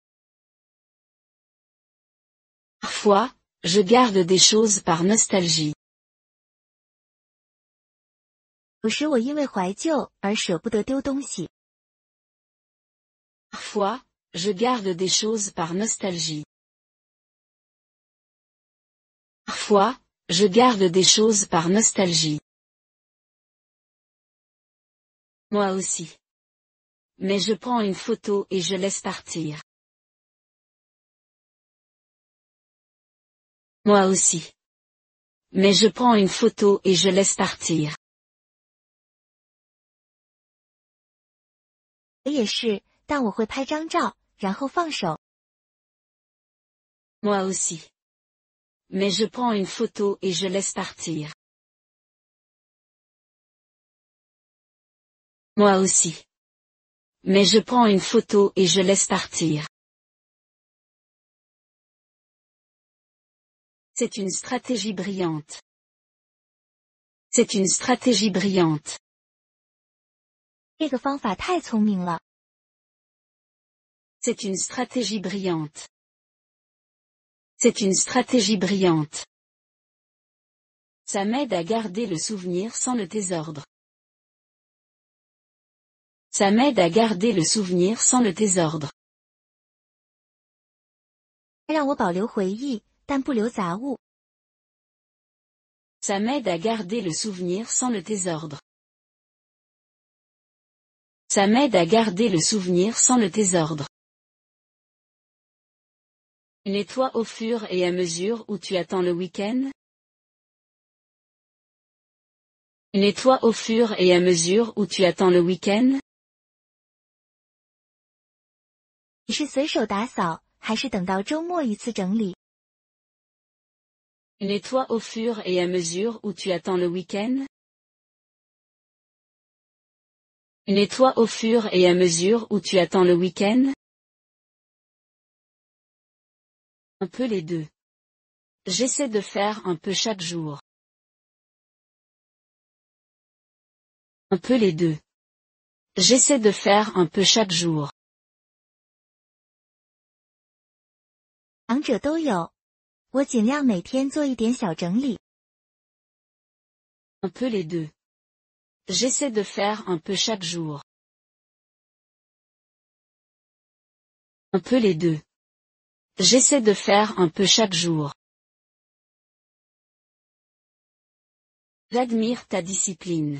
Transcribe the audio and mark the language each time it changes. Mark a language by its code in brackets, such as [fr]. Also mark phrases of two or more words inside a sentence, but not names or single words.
[fr] Parfois, je garde des choses par nostalgie. [zh] 有时我因为怀旧而舍不得丢东西。 [fr] Parfois, je garde des choses par nostalgie. Parfois, je garde des choses par nostalgie. Moi aussi. Mais je prends une photo et je laisse partir. Moi aussi. Mais je prends une photo et je laisse partir. [zh] 我也是，但我会拍张照，然后放手。 [fr] Moi aussi. Mais je prends une photo et je laisse partir. Moi aussi. Mais je prends une photo et je laisse partir. C'est une stratégie brillante. C'est une stratégie brillante. [zh] 这个方法太聪明了。 [fr] C'est une stratégie brillante. C'est une stratégie brillante. Ça m'aide à garder le souvenir sans le désordre. Ça m'aide à garder le souvenir sans le désordre. [zh] 让我保留回忆，但不留杂物。 [fr] Ça m'aide à garder le souvenir sans le désordre. Ça m'aide à garder le souvenir sans le désordre. Nettoie au fur et à mesure où tu attends le week-end. Nettoie au fur et à mesure où tu attends le week-end. [zh] 你是随手打扫，还是等到周末一次整理？ [fr] Nettoie au fur et à mesure où tu attends le week-end. Nettoie au fur et à mesure où tu attends le week-end. Un peu les deux. J'essaie de faire un peu chaque jour. Un peu les deux. J'essaie de faire un peu chaque jour. [zh] 两者都有。我尽量每天做一点小整理。 [fr] Un peu les deux. J'essaie de faire un peu chaque jour. Un peu les deux. J'essaie de faire un peu chaque jour. J'admire ta discipline.